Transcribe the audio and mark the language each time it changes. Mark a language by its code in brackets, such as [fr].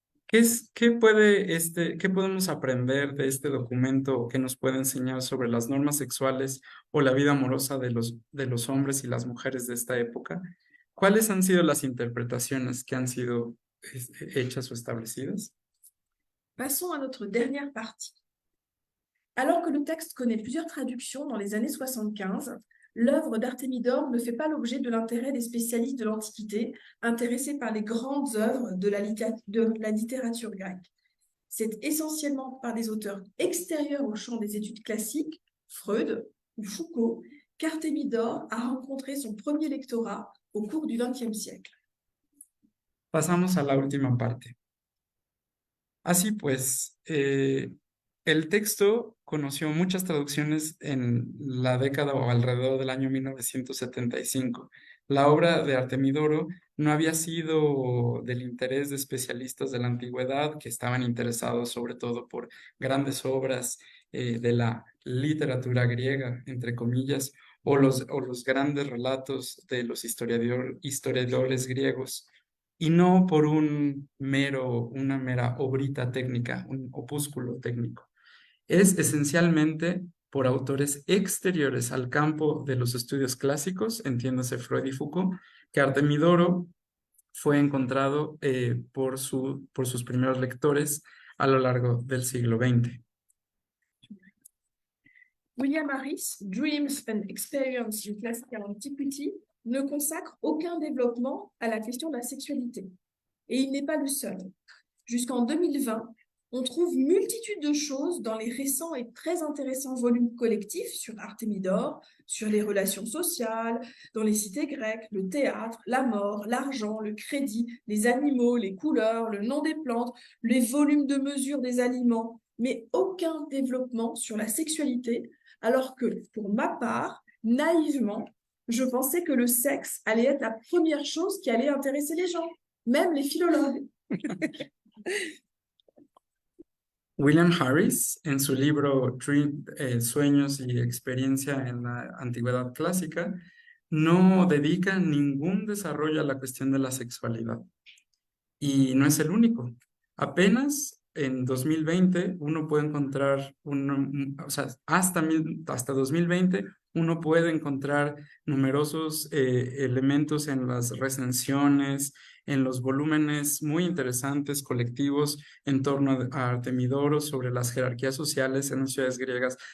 [es] ¿Qué podemos aprender de este documento que nos puede enseñar sobre las normas sexuales o la vida amorosa de los hombres y las mujeres de esta época? ¿Cuáles han sido las interpretaciones que han sido hechas o establecidas? [fr] Passons à notre dernière partie. Alors que le texte connaît plusieurs traductions dans les années 75, l'œuvre d'Artémidore ne fait pas l'objet de l'intérêt des spécialistes de l'Antiquité, intéressés par les grandes œuvres de la littérature grecque. C'est essentiellement par des auteurs extérieurs au champ des études classiques, Freud ou Foucault, qu'Artémidore a rencontré son premier lectorat au cours du XXe siècle. [es] Pasamos a la última parte. Así pues, el texto conoció muchas traducciones en la década o alrededor del año 1975. La obra de Artemidoro no había sido del interés de especialistas de la antigüedad que estaban interesados sobre todo por grandes obras de la literatura griega, entre comillas, o los grandes relatos de los historiadores griegos, y no por una mera obrita técnica, un opúsculo técnico. Es esencialmente por autores exteriores al campo de los estudios clásicos, entiéndase Freud y Foucault, que Artemidoro fue encontrado por sus primeros lectores a lo largo del siglo XX. [fr] William Harris, Dreams and Experience in Classical Antiquity, ne consacre aucun développement à la question de la sexualité. Et il n'est pas le seul. Jusqu'en 2020, on trouve multitude de choses dans les récents et très intéressants volumes collectifs sur Artémidore, sur les relations sociales, dans les cités grecques, le théâtre, la mort, l'argent, le crédit, les animaux, les couleurs, le nom des plantes, les volumes de mesure des aliments, mais aucun développement sur la sexualité, alors que, pour ma part, naïvement, je pensais que le sexe allait être la première chose qui allait intéresser les gens, même les philologues. [es] William Harris, en su libro Sueños y experiencia en la antigüedad clásica, no dedica ningún desarrollo a la cuestión de la sexualidad. Y no es el único. Apenas en 2020 uno puede encontrar, hasta 2020 uno puede encontrar numerosos elementos en las recensiones, en los volúmenes muy interesantes colectivos en torno a Artemidoro sobre las jerarquías sociales en las ciudades griegas